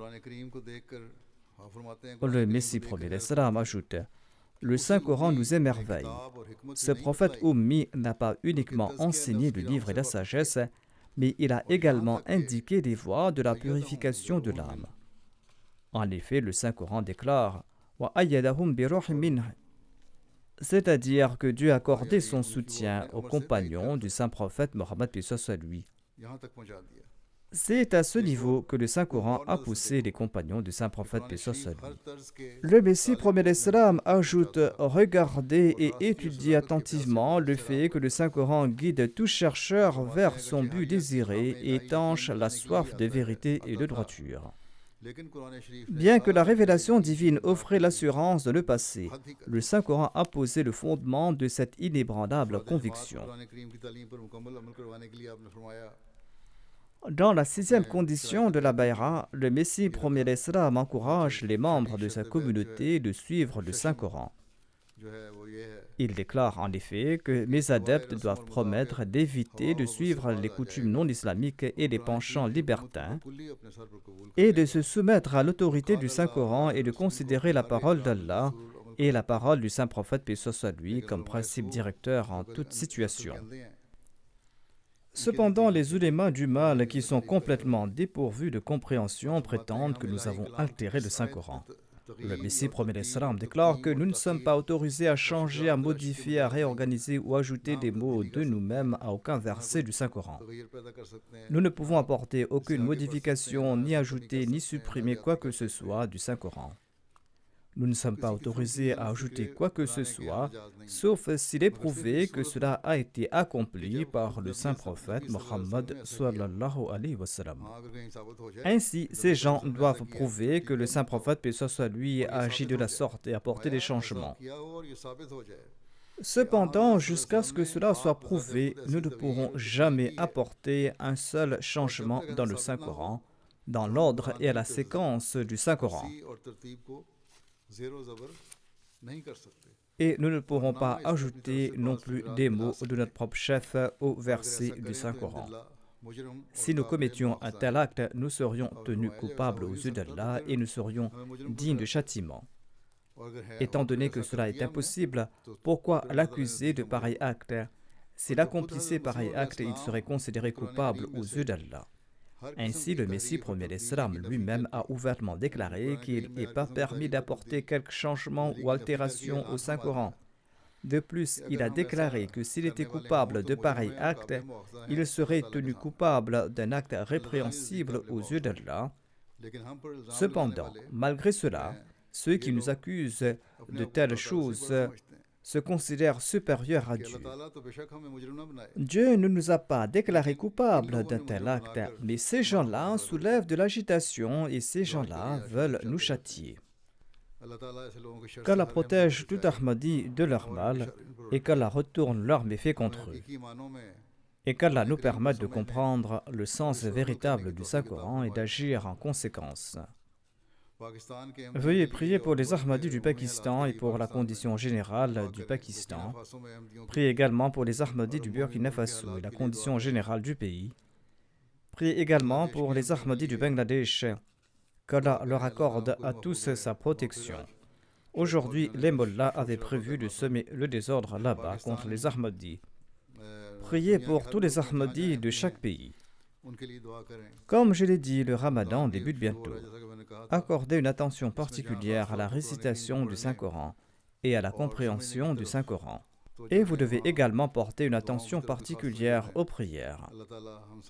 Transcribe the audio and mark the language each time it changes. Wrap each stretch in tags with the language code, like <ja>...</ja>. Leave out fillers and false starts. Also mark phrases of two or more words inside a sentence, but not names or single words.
<fr>Le Messie premier l'Islam ajoute « Le Saint-Coran nous émerveille. Ce prophète Ummi n'a pas uniquement enseigné le livre et la sagesse, mais il a également indiqué les voies de la purification de l'âme. » En effet, le Saint-Coran déclare «</fr> <ar>وأيدهم بروح منه</ar> <fr>» c'est-à-dire que Dieu a accordé son soutien aux compagnons du saint prophète Mohammed paix soit lui.</fr> <ur>یہاں تک پہنچا دیا.</ur> <fr>C'est à ce niveau que le Saint-Coran a poussé les compagnons du saint prophète paix soit कुरान lui.</fr> <ur>ہر طرز کے</ur> <fr>Le Messie premier l'Islam ajoute regardez et étudiez attentivement le fait que le Saint-Coran guide tout chercheur vers son but désiré et étanche la soif de vérité et de droiture.</fr> <ur>لیکن قرآن شریف نے</ur> <fr>Bien que la révélation divine offrait l'assurance de le passé, le Saint-Coran a posé le fondement de cette inébranlable conviction.</fr> <ur>قرآن کریم کی تعلیم پر مکمل عمل کروانے کے لیے آپ نے فرمایا</ur> <fr>Dans la sixième condition de la Bayra, le Messie premier l'Islam encourage les membres de sa communauté de suivre le Saint-Coran.</fr> <ur>جو ہے وہ یہ ہے</ur> <fr>Il déclare en effet que mes adeptes doivent promettre d'éviter de suivre les coutumes non islamiques et les penchants libertins</fr> <ur>کلی اپنے سر پر قبول</ur> <fr>et de se soumettre à l'autorité du Saint-Coran et de considérer la parole d'Allah et la parole du saint prophète paix soit lui comme principe directeur en toute situation.</fr> <ur>کہتے ہیں</ur> <fr>Cependant, les ulémas du mal qui sont complètement dépourvus de compréhension prétendent que nous avons altéré le Saint-Coran. Le Messie premier l'Islam déclare que nous ne sommes pas autorisés à changer, à modifier, à réorganiser ou ajouter des mots de nous-mêmes à aucun verset du Saint-Coran.</fr> <ur>تغیر پیدا کر سکتے ہیں</ur> <fr>Nous ne pouvons apporter aucune modification, ni ajouter, ni supprimer quoi que ce soit du Saint-Coran. Nous ne sommes pas autorisés à ajouter quoi que ce soit, sauf s'il est prouvé que cela a été accompli par le saint prophète Mohammed</fr> <ar>صلى الله عليه وسلم.</ar> <ur>ہاں اگر کہیں ثابت ہو جائے</ur> <fr>Ainsi, ces gens doivent prouver que le saint prophète paix soit lui a agi de la sorte et apporté des changements.</fr> <ur>کیا ہو اور یہ ثابت ہو جائے</ur> <fr>Cependant, jusqu'à ce que cela soit prouvé, nous ne pourrons jamais apporter un seul changement dans le Saint-Coran, dans l'ordre et à la séquence du Saint-Coran.</fr> <ur>سی اور ترتیب کو زیرو زبر نہیں کر سکتے</ur> <fr>Et nous ne pourrons pas ajouter non plus des mots de notre propre chef au verset du Saint-Coran.</fr> <ur>मुजरिम</ur> <fr>Si nous commettions un tel acte, nous serions tenus coupables aux yeux d'Allah et nous serions dignes de châtiment.</fr> <ur>اور اگر ہے</ur> <fr>Étant donné que cela est impossible, pourquoi l'accuser de pareil acte? S'il accomplissait pareil acte, il serait considéré coupable aux yeux d'Allah. Ainsi, le Messie premier l'Islam lui-même a ouvertement déclaré qu'il n'est pas permis d'apporter quelque changement ou altération au Saint-Coran. De plus, il a déclaré que s'il était coupable de pareil acte, il serait tenu coupable d'un acte répréhensible aux yeux d'Allah.</fr> <ur>لیکن ہم پر الزام</ur> <fr>Cependant, malgré cela, ceux qui nous accusent de telles choses se considèrent supérieurs à Dieu.</fr> <ur>اللہ تعالیٰ تو بے شک ہمیں مجرم نہ بنائے</ur> <fr>Dieu ne nous a pas déclarés coupables d'un tel acte, mais ces gens-là soulèvent de l'agitation et ces gens-là veulent nous châtier.</fr> <ur>اللہ تعالیٰ ایسے لوگوں کے شر</ur> <fr>Qu'Allah protège tout Ahmadi de leur mal et qu'Allah retourne leurs méfaits contre eux.</fr> <ur>حقیقی معنوں میں</ur> <fr>Et qu'Allah nous permette de comprendre le sens véritable du Saint-Coran et d'agir en conséquence.</fr> <ur>پاکستان کے</ur> <fr>Veuillez prier pour les Ahmadis du Pakistan et pour la condition générale du Pakistan.</fr> <ur>فاسوں میں احمدیوں</ur> <fr>Priez également pour les Ahmadis du Burkina Faso et la condition générale du pays. Priez également pour les Ahmadis du Bangladesh. Qu'Allah leur accorde à tous sa protection. Aujourd'hui, les mollahs avaient prévu de semer le désordre là-bas contre les Ahmadis. Priez pour tous les Ahmadis de chaque pays.</fr> <ur>ان کے لیے دعا کریں</ur> <fr>Comme je l'ai dit, le Ramadan débute bientôt.</fr> <ur>جیسا کہ میں نے کہا تھا</ur> <fr>Accordez une attention particulière à la récitation du Saint-Coran et à la compréhension du Saint-Coran. Et vous devez également porter une attention particulière aux prières.</fr> <ur>اللہ تعالیٰ ہم سب</ur>